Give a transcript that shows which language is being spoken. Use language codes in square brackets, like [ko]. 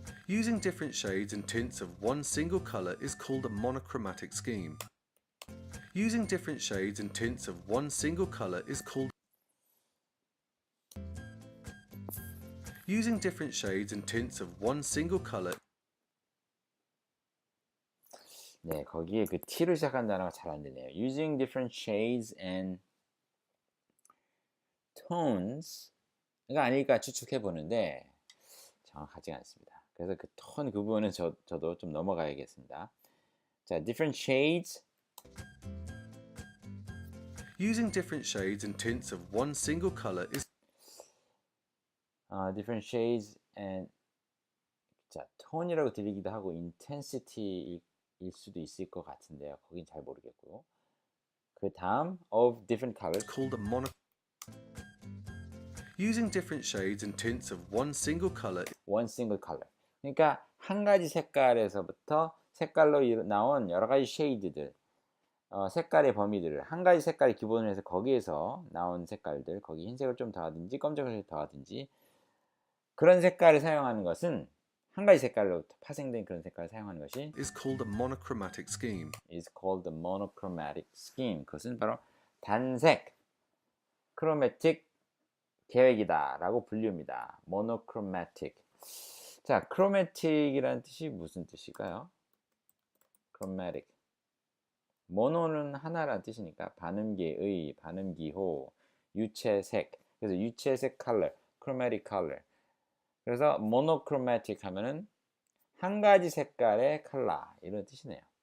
[en] Using different shades and tints of one single color is called a monochromatic scheme. Using different shades and tints of one single color is called Using different shades and tints of one single color [ko] 네, 거기에 그 T로 시작한 단어가 잘 안 되네요. [en] Using different shades and tones [ko] 가 아닐까 추측해 보는데 정확하지 않습니다. 그래서 그 톤 그 부분은 저도 좀 넘어가야겠습니다. [en] 자, different shades Using different shades and tints of one single color is different shades and [ko] 자, 톤이라고 들리기도 하고 intensity일 수도 있을 것 같은데요. 거긴 잘 모르겠고요. 그 다음 [en] of different colors called a mono Using different shades and tints of one single color one single color. [ko] 그러니까 한 가지 색깔에서부터 색깔로 나온 여러 가지 쉐이드들, 색깔의 범위들을 한 가지 색깔을 기본으로 해서 거기에서 나온 색깔들, 거기 흰색을 좀 더하든지 검정색을 더하든지 그런 색깔을 사용하는 것은 한 가지 색깔로 파생된 그런 색깔을 사용하는 것이 [en] is called a monochromatic scheme. is called the monochromatic scheme. [ko] 그것은 바로 단색 크로매틱 계획이다라고 불립니다. [en] monochromatic. [ko] 자, chromatic이라는 뜻이 무슨 뜻일까요? [en] chromatic. [ko] 모노는 하나라는 뜻이니까 반음계의, 반음기호, 유채색. 그래서 유채색 [en] color, chromatic color. [ko] 그래서 monochromatic 하면은 한 가지 색깔의 컬러 이런 뜻이네요.